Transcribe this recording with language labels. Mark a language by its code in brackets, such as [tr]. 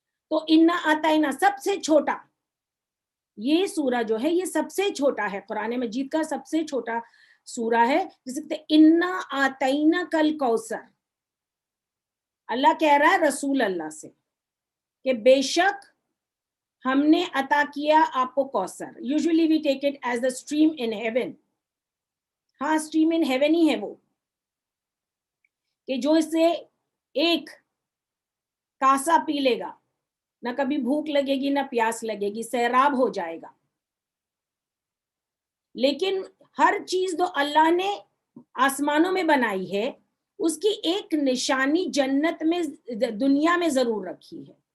[ur] تو انا آتینا سب سے چھوٹا, یہ سورہ جو ہے یہ سب سے چھوٹا ہے, قرآن مجید کا سب سے چھوٹا سورہ ہے. جسے کہتے ہیں [ar] انا آتینا کل کوثر. [ur] اللہ کہہ رہا ہے رسول اللہ سے کہ بے شک ہم نے عطا کیا آپ کو کوثر. [en] Usually we take it as the stream in heaven. [ur] ہاں [en] stream in heaven [ur] ہی ہے وہ, کہ جو اس سے ایک کاسا پی لے گا, نہ کبھی بھوک لگے گی نہ پیاس لگے گی, سیراب ہو جائے گا. لیکن ہر چیز جو اللہ نے آسمانوں میں بنائی ہے اس کی ایک نشانی جنت میں, دنیا میں ضرور رکھی ہے.